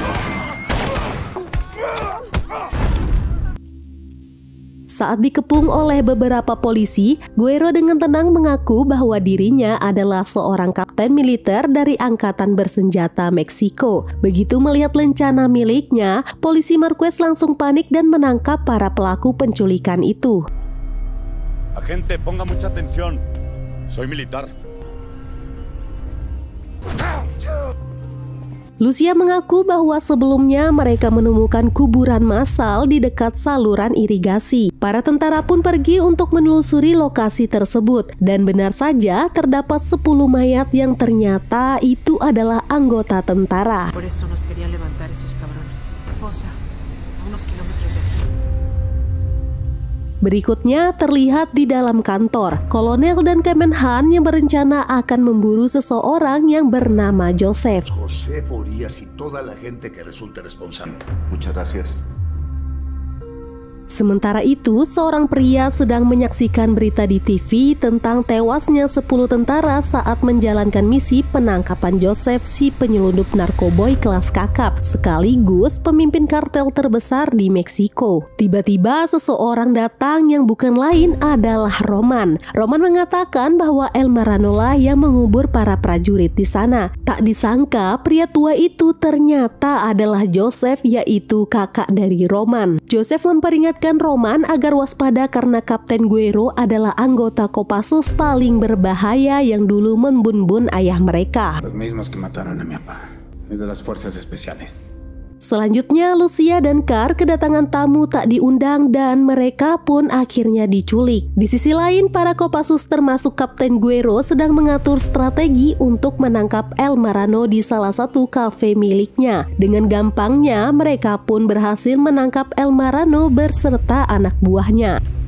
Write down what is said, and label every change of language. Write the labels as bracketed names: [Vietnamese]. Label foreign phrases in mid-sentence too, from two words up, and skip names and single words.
[Indonesian] Saat dikepung oleh beberapa polisi, Guerrero dengan tenang mengaku bahwa dirinya adalah seorang kapten militer dari Angkatan Bersenjata Meksiko. Begitu melihat lencana miliknya, polisi Marquez langsung panik dan menangkap para pelaku penculikan itu. [Spanish] Agente, ponga mucha atención. Soy militar. [Indonesian] Lucia mengaku bahwa sebelumnya mereka menemukan kuburan massal di dekat saluran irigasi. Para tentara pun pergi untuk menelusuri lokasi tersebut, dan benar saja terdapat 10 mayat yang ternyata itu adalah anggota tentara. Berikutnya terlihat di dalam kantor, Kolonel dan Kemenhan yang berencana akan memburu seseorang yang bernama Joseph. [Spanish] Joseph Orías y toda la gente que resulte responsable. Muchas gracias. [Indonesian] Sementara itu, seorang pria sedang menyaksikan berita di TV tentang tewasnya 10 tentara saat menjalankan misi penangkapan Joseph, si penyelundup narkoboy kelas kakap, sekaligus pemimpin kartel terbesar di Meksiko. Tiba-tiba seseorang datang yang bukan lain adalah Roman. Roman mengatakan bahwa El Marrano lah yang mengubur para prajurit di sana. Tak disangka, pria tua itu ternyata adalah Joseph, yaitu kakak dari Roman. Joseph memperingatkan Roman agar waspada karena Kapten Guerrero adalah anggota Kopassus paling berbahaya yang dulu membun-bun ayah mereka. [Spanish] Los mismos que mataron a mi papá, de las fuerzas especiales. [Indonesian] Selanjutnya, Lucia dan Kar kedatangan tamu tak diundang dan mereka pun akhirnya diculik. Di sisi lain, para Kopassus termasuk Kapten Guerrero sedang mengatur strategi untuk menangkap El Marrano di salah satu kafe miliknya. Dengan gampangnya, mereka pun berhasil menangkap El Marrano berserta anak buahnya.